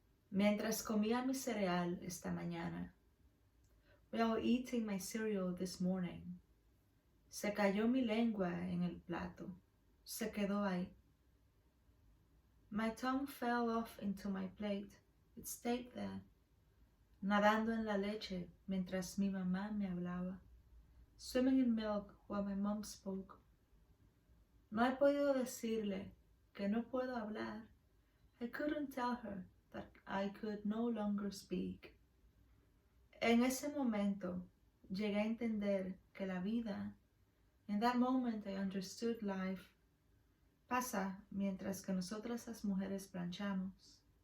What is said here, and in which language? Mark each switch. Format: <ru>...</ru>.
<es>Mientras comía mi cereal esta mañana,</es> <en>while eating my cereal this morning,</en> <es>se cayó mi lengua en el plato. Se quedó ahí.</es> <en>My tongue fell off into my plate. It stayed there,</en> <es>nadando en la leche mientras mi mamá me hablaba,</es> <en>swimming in milk while my mom spoke.</en> <es>No he podido decirle que no puedo hablar.</es> <en>I couldn't tell her that I could no longer speak.</en> <es>En ese momento llegué a entender que la vida,</es> <en>in that moment I understood life,</en> <es>pasa mientras que nosotras las mujeres planchamos.</es>